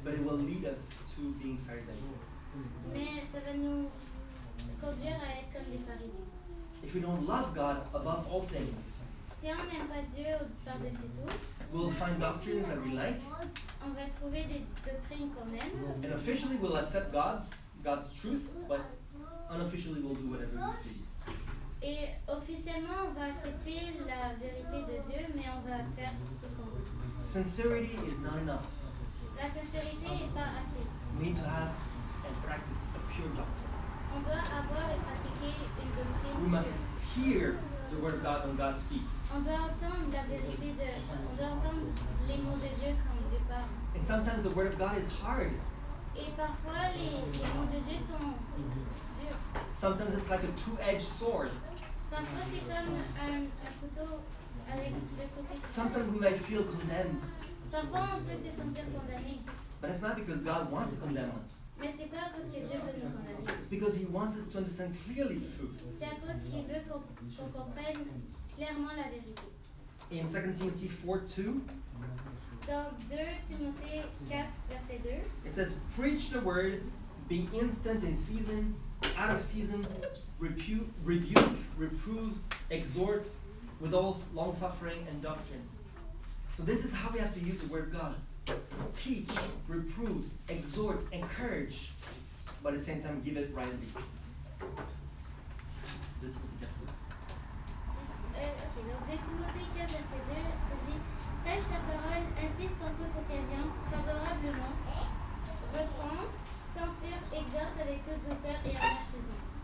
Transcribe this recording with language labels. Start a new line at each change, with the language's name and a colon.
English: but it will lead us to being Pharisaical.
French: mais ça va nous conduire à être comme des pharisiens.
English: If we don't love God above all things,
French: Si on n'aime pas Dieu par-dessus tout,
English: we'll find doctrines that we like,
French: on va trouver des doctrines qu'on aime,
English: and officially we'll accept God's truth, but unofficially we'll do whatever we please.
French: et officiellement on va accepter la vérité de Dieu, mais on va faire tout ce qu'on veut.
English: Sincerity is not enough.
French: La sincérité n'est pas assez.
English: We need to have and practice a pure doctrine.
French: On doit avoir et pratiquer une doctrine
English: We must
French: pure.
English: hear the word of God when God speaks.
French: On doit entendre la vérité on doit entendre les mots de Dieu quand Dieu parle.
English: And sometimes the word of God is hard.
French: Et parfois les mots de Dieu sont durs.
English: Sometimes it's like a two-edged sword.
French: Parfois c'est comme un couteau avec deux côtés.
English: Sometimes we may feel condemned,
French: Parfois on peut se sentir condamné.
English: but it's not because God wants to condemn us.
French: Mais c'est pas à cause que Dieu veut nous condamner.
English: It's because He wants us to understand clearly the truth.
French: C'est à cause qu'il veut qu'on comprenne clairement la vérité.
English: In 2 Timothy 4:2,
French: Dans 2 Timothée 4, verset 2,
English: it says, "Preach the word, be instant in season, out of season, rebuke, reprove, exhort, with all long suffering and doctrine." So this is how we have to use the word of God. Teach, reprove, exhort, encourage, but at the same time give it rightly.
French: ok, donc 2 Timothée 4, verset 2, ça dit prêche ta parole, insiste en toute occasion, favorablement, reprend, censure, exhorte avec toute douceur et avertissement.